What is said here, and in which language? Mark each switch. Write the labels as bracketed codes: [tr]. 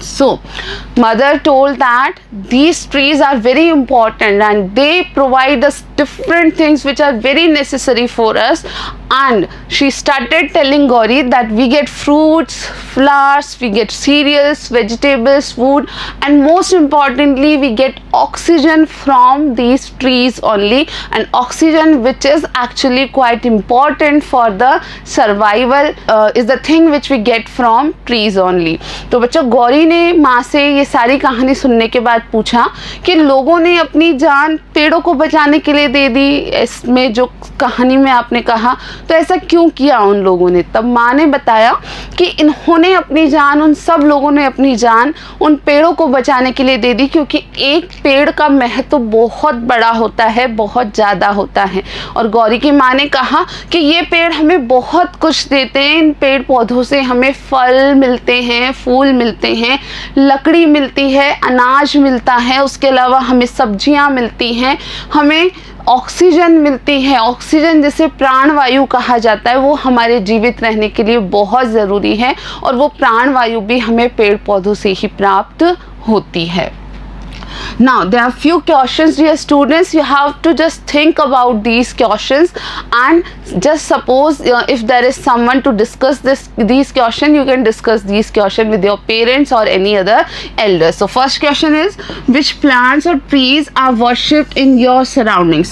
[en] So mother told that these trees are very important and they provide us different things which are very necessary for us, and she started telling Gauri that we get fruits, flowers, we get cereals, vegetables, food, and most importantly we get oxygen from these trees only, and oxygen which is actually quite important for the survival is the thing which we get from trees only. [hi] तो बच्चों गौरी ने माँ से ये सारी कहानी सुनने के बाद पूछा कि लोगों ने अपनी जान पेड़ों को बचाने के लिए दे दी, इसमें जो कहानी में आपने कहा, तो ऐसा क्यों किया उन लोगों ने? तब माँ ने बताया कि इन्होंने अपनी जान, उन सब लोगों ने अपनी जान उन पेड़ों को बचाने के लिए दे दी, क्योंकि एक पेड़ का महत्व बहुत बड़ा होता है, बहुत ज़्यादा होता है। और गौरी की माँ ने कहा कि ये पेड़ हमें बहुत कुछ देते हैं, इन पेड़ पौधों से हमें फल मिलते हैं, फूल मिलते हैं, लकड़ी मिलती है, अनाज मिलता है, उसके अलावा हमें सब्जियां मिलती हैं, हमें ऑक्सीजन मिलती है। ऑक्सीजन जिसे प्राणवायु कहा जाता है वो हमारे जीवित रहने के लिए बहुत ज़रूरी है, और वो प्राणवायु भी हमें पेड़ पौधों से ही प्राप्त होती है। [en] Now there are few questions, dear students. You have to just think about these questions, and just suppose if there is someone to discuss these questions, you can discuss these questions with your parents or any other elders. So first question is, which plants or trees are worshipped in your surroundings?